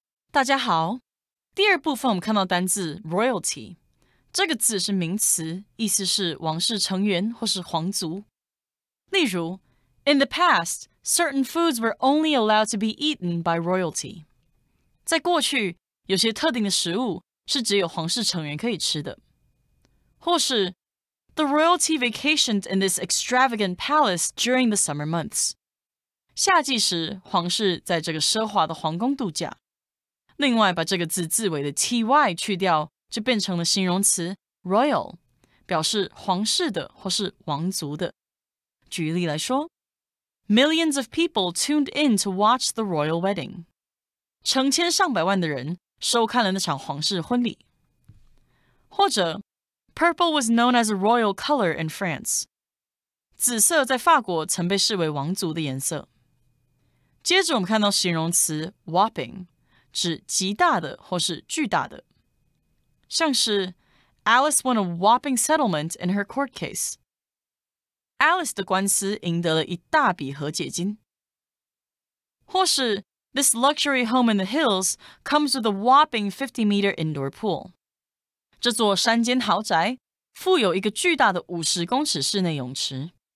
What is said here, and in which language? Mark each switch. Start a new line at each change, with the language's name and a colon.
Chinese: 大家好，第二部分我们看到单字 royalty。这个字是名词，意思是王室成员或是皇族。例如
English: ，In the past, certain foods were only allowed to be eaten by royalty.
Chinese: 在过去，有些特定的食物是只有皇室成员可以吃的。或是
English: The royalty vacationed in this extravagant palace during the summer months.
Chinese: 夏季时，皇室在这个奢华的皇宫度假。另外，把这个字字尾的 ty 去掉，就变成了形容词 royal， 表示皇室的或是王族的。举例来说
English: ，Millions of people tuned in to watch the royal wedding。
Chinese: 成千上百万的人收看了那场皇室婚礼。或者
English: ，Purple was known as a royal color in France。
Chinese: 紫色在法国曾被视为王族的颜色。接着我们看到形容词 whopping， 指极大的或是巨大的，像是
English: Alice won a whopping settlement in her court case.
Chinese: Alice 的官司赢得了一大笔和解金。或是
English: This luxury home in the hills comes with a whopping 50-meter indoor pool.
Chinese: 这座山间豪宅附有一个巨大的50公尺室内泳池。